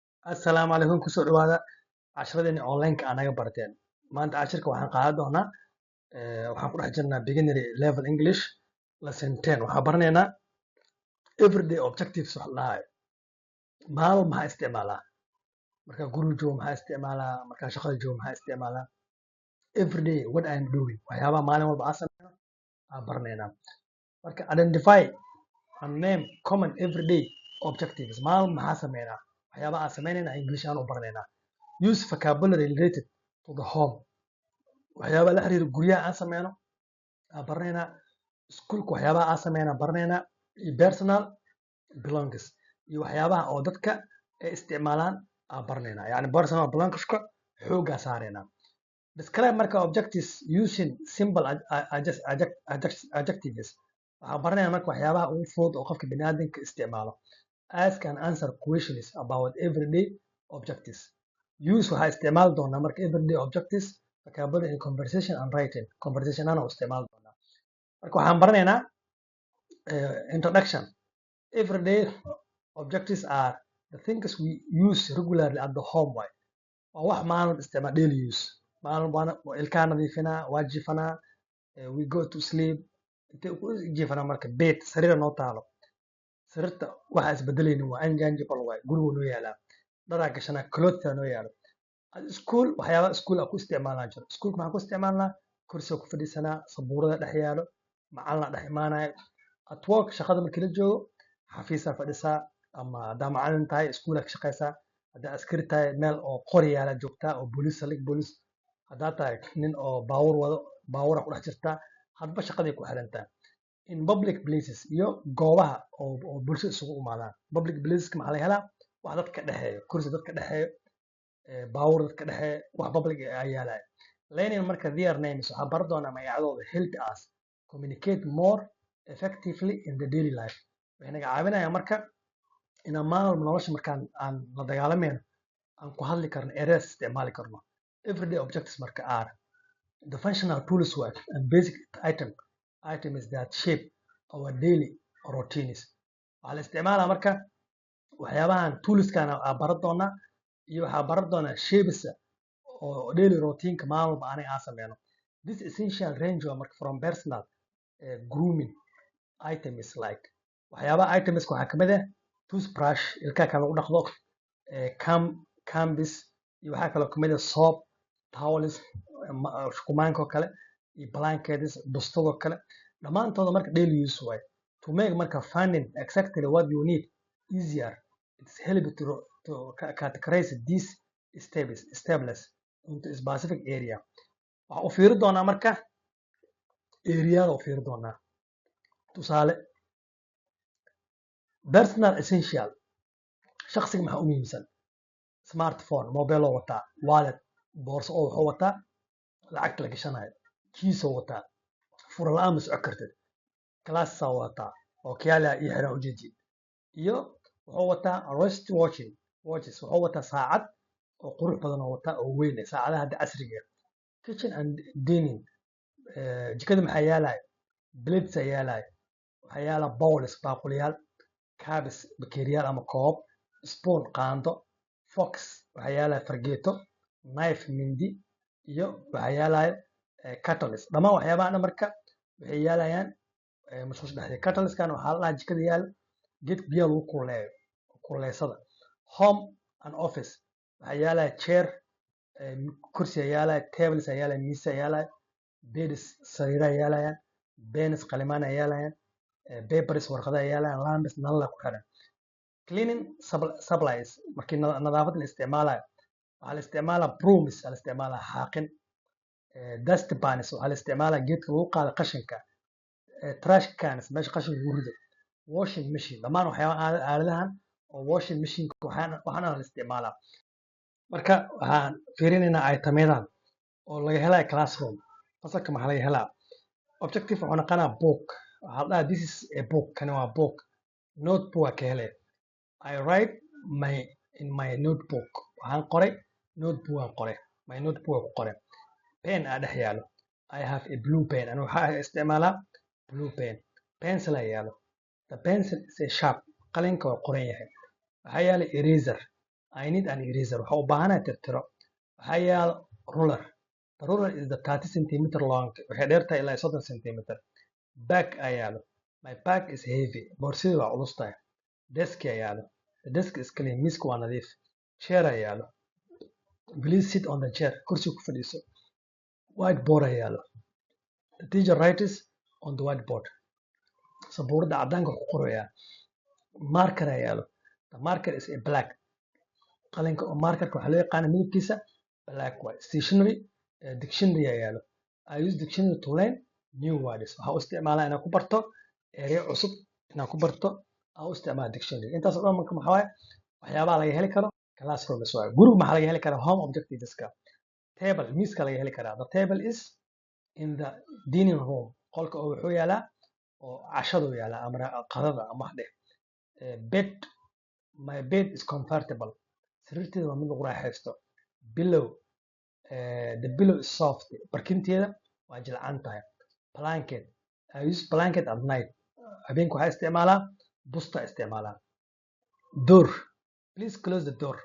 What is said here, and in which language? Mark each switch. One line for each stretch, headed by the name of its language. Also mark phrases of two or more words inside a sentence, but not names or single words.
Somali: Assalaamu calaykum kusoo dhawaada casharadeenii online-ka aa naga barteen. Maanta cashirka waxaan qaadan doonaa waxaan ku dhex jirnaa
English: beginnery level English lesson 10.
Somali: Waxaan baranaynaa
English: everyday objectives
Somali: wax la dhahayo. Maalin maxaa isticmaalaa? Markaa guriga joogo maxaa isticmaalaa? Markaa shaqada joogo maxaa isticmaalaa?
English: Everyday what I am doing.
Somali: Waxyaabaha maalin walba aan sameeyo aan baranaynaa.
English: Marka identify and name common everyday objectives.
Somali: Maalin maxaa sameynaa? Waxyaabaha aan sameynayna English aan u baranaynaa.
English: Use vocabulary related to the home.
Somali: waxyaabaha la xiriira guryaha aan sameyno aan baranaynaa. Iskuulka waxyaabaha aan sameyno aan baranaynaa. iyo
English: personal belongings
Somali: iyo waxyaabaha oo dadka ay isticmaalaan aan baranaynaa. yacni
English: personal belongingska
Somali: xoogaa saaraynaa.
English: Describe marka objectives using simple adjectives.
Somali: waxaan baranaynaa marka waxyaabaha ugu fudud oo qofka bini'aadamka isticmaalo.
English: Ask and answer questions about everyday objectives. Use
Somali: waxaa isticmaali doonaa marka
English: everyday objectives vocabulary in conversation and writing.
Somali: Conversation ana u isticmaali doonaa. Marka waxaan baranaynaa introduction.
English: Everyday objectives are the things we use regularly at the home way.
Somali: waa wax maalin isticmaal
English: daily use.
Somali: maalin baan ilkaha nadiifinaa, waa jiifanaa,
English: we go to sleep.
Somali: intee ku jiifanaa marka bed sariira noo taalo. sariirta waxa isbedelaynin waa unchangeable way. gurigu noo yaalaa. dharaa gashanaa, clothes noo yaalo. School waxyaabaha school aan ku isticmaalnaa jiro. Schoolka maxaan ku isticmaalnaa? kursiga ku fadhiisanaa, sabuurada dhex yaalo, macalin dhex imaanayo.
English: At work
Somali: shaqada markii la joogo xafiisaa fadhisaa, ama haddaa macalin tahay iskuulaa ka shaqaysaa. haddaa askari tahay meel oo qori yaala joogtaa oo booliis saldhig booliis. haddaa tahay nin oo baawur wado baawura ku dhex jirtaa. hadba shaqaday ku xirantaa.
English: In public places
Somali: iyo goobaha oo bulshada isugu imaadaan.
English: Public placeska
Somali: maxaa laga helaa? wax dadka dhexeeyo, kursi dadka dhexeeyo, baawur dadka dhexeeyo, wax public ayaa yaalaya. Learning marka
English: their names
Somali: waxaa baran doonaa magacadooda.
English: Help us communicate more effectively in the daily life.
Somali: waxay naga caawinayaan marka inaan maalin walba nolosha markaan aan la dagaalamayno aan ku hadli karno, ereyas isticmaali karno.
English: Everyday objectives marka are the functional tools work and basic items that shape our daily routines.
Somali: waxaa la isticmaalaa marka waxyaabahan toolskan aan baran doonaa iyo waxaa baran doonaa shapes oo
English: daily routine-ka
Somali: maalin walba aniga aan sameyno.
English: This essential range
Somali: waa marka
English: from personal grooming items like
Somali: waxyaabaha itemska waxaa kamid ah toothbrush ilkaha kan lagu dhaqdo, cambis iyo waxaa kaloo kamid ah soap, towels, shukumaanka oo kale iyo blankets, bustadoo kale. dhammaantooda marka
English: daily use way. To make marka finding exactly what you need easier, it's helpful to categorize these steps into a specific area.
Somali: waxaa u fiiri doonaa marka ereyada u fiiri doonaa. tusaale
English: personal essential.
Somali: shakhsiga maxaa u muhiimsan? smartphone mobile oo wataa, wallet boorso oo wuxuu wataa lacagta la gashanayo, kiisoo wataa, fura la-aan ma socon kartid, glassaa wataa oo kiyaala iyo xiran ujeedid, iyo wuxuu wataa
English: wrist watches.
Somali: wuxuu wataa saacad oo qurux badan oo wataa oo weyn saacadaha hadda casriga ah.
English: Kitchen and dining.
Somali: jikada maxaa yaalayo? plates ayaa yaalayo, waxaa yaala bowls baaquliyaal, cups bakeeriyaal ama koob, spoon qaando, fox waxaa yaalayo fargeeto, knife mindi, iyo waxaa yaalayo catalyst. dhammaan waxyaabaha dhan marka waxay yaalayaan musqusha dhexdeeda. catalystkan waxaa la dhahaa jikada yaalo geedka biyaha lagu kululeeyo, kululeysada.
English: Home and office
Somali: waxaa yaalayo chair, kursi ayaa yaalayo, tables ayaa yaalayo, miis ayaa yaalayo, beds sariira ayaa yaalayaan, pens qalimaan ayaa yaalayaan, papers warqada ayaa yaalayaan, lamps nalala ku xiran.
English: Cleaning supplies
Somali: markii nadaafad la isticmaalayo waxaa la isticmaalaa brooms, la isticmaalaa xaaqin,
English: dust pans
Somali: waxaa la isticmaalaa geedka lagu qaado qashinka,
English: trash cans
Somali: meesha qashinka lagu rido,
English: washing machine.
Somali: dhammaan waxyaabaha aaladahan oo
English: washing machine
Somali: waxaana la isticmaalaa. marka waxaan fiirinaynaa itemyadan oo laga helayo classroom. fasalka maxaa laga helaa? objective wuxuu noqonaa book. waxaa la dhahaa
English: this is a book.
Somali: kani waa book. notebook waa ka helee.
English: I write in my notebook.
Somali: waxaan qoray notebook aan qoray.
English: my notebook
Somali: aan ku qoray. pen aa dhex yaalo.
English: I have a blue pen.
Somali: anigu waxaa isticmaalaa
English: blue pen.
Somali: pencil aa yaalo.
English: the pencil is a sharp.
Somali: qalinka waa qoran yahay. waxaa yaala eraser.
English: I need an eraser
Somali: waxa u baahanahay tirtiro waxaa yaal ruler.
English: The ruler is the 30 centimeter long
Somali: waxay dheer tahay ilaa 30 centimeter. Bag ayaa yaalo.
English: My bag is heavy
Somali: boorsadii waa culus tahay. Desk ayaa yaalo.
English: The desk is clean
Somali: miisku waa nadiif. Chair ayaa yaalo.
English: Please sit on the chair
Somali: kursiga ku fadhiiso. Whiteboard ayaa yaalo.
English: The teacher writes on the whiteboard.
Somali: sabuurada cadaanka ku qoraya. Marker ayaa yaalo.
English: The marker is a black.
Somali: qalinka oo markerka waxaa loo yaqaana midabkiisa
English: black white. Stationery dictionary
Somali: ayaa yaalo.
English: I use dictionary to learn new words.
Somali: waxaa u isticmaalaa inaan ku barto ereyo cusub inaan ku barto aan u isticmaala dictionary. intaas oo dhan marka maxaa waaye waxyaabaha laga heli karo classrooms waaye. guriga maxaa laga heli karaa
English: home objectiveska.
Somali: Table miiska laga heli karaa.
English: The table is in the dining room.
Somali: qolka oo wuxuu yaalaa oo cashadu yaalaa ama qadada ama wax dheh.
English: Bed my bed is comfortable.
Somali: sariirteeda waa mid lagu raaxaysto.
English: Pillow the pillow is soft.
Somali: barkinteeda waa jilcan tahay.
English: Blanket I use blanket at night.
Somali: habeenkii waxaa isticmaalaa busta isticmaalaa.
English: Door please close the door.